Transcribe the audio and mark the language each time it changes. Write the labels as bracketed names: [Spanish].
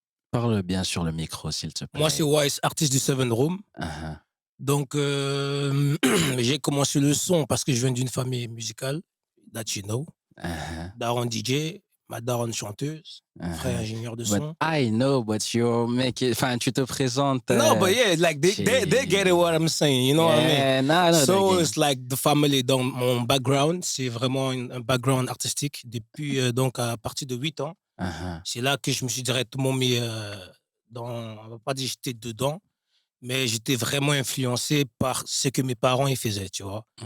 [French] Parle bien sur le micro, s'il te plaît. Moi, c'est Wise, artiste du Seven Room. Uh-huh. Donc, j'ai commencé le son parce que je viens d'une famille musicale, [English] that you know. [French] Daron DJ, ma daronne chanteuse, frère ingénieur de [English] But [French] son. [English] I know, but you're making... [French] Enfin, tu te présentes... [English] No, but yeah, like they get it what I'm saying, you know what I mean? No, So it's like the family, [French] donc mon background, c'est vraiment un background artistique depuis, donc à partir de 8 ans. C'est là que je me suis directement mis dans, on va pas dire j'étais dedans, mais j'étais vraiment influencé par ce que mes parents ils faisaient, tu vois.